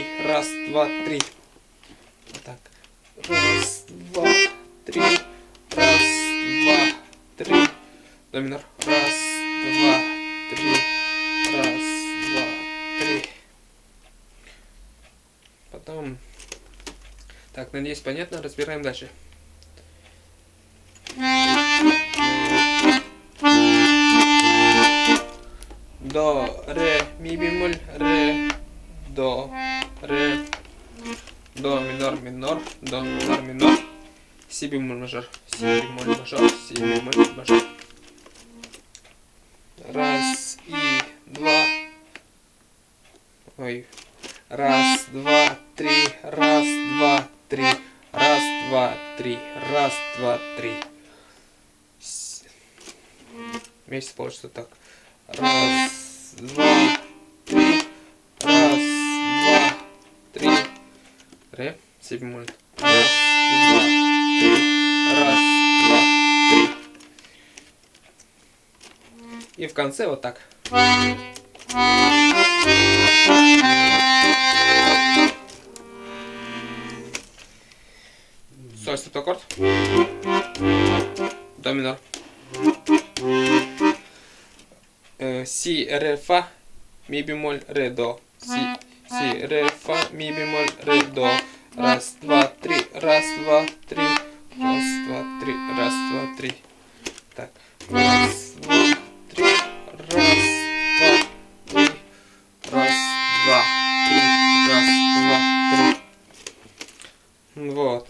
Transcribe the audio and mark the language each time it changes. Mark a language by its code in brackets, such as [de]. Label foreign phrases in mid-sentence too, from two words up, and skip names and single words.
[ru] Раз, два, три. Вот так. Раз, два, три. Раз, два, три. До минор. Раз, два, три. Раз, два, три. Потом... Так, надеюсь, понятно. Разбираем дальше. До, ре, ми бемоль, ре, до, ре, до минор, минор, до минор, минор, си бемоль мажор, си бемоль мажор, си бемоль мажор. Раз и два. Ой. Раз, два, три. Раз, два, три. Раз, два, три. Раз, два, три. Вместе получится так. Раз, два, три. Раз, два, три. Ре, си бемоль. Раз, два, три. Раз, два, три. И в конце вот так. септаккорд. До минор. Си, ре, фа, ми бемоль, ре, до. Си, ре, фа, ми бемоль, ре, до. Раз, два, три. Раз, два, три. Раз, два, три. Раз, два, три. Так. Раз, два, три. Раз, два, три. Раз, два, три. Раз, два, три. Вот.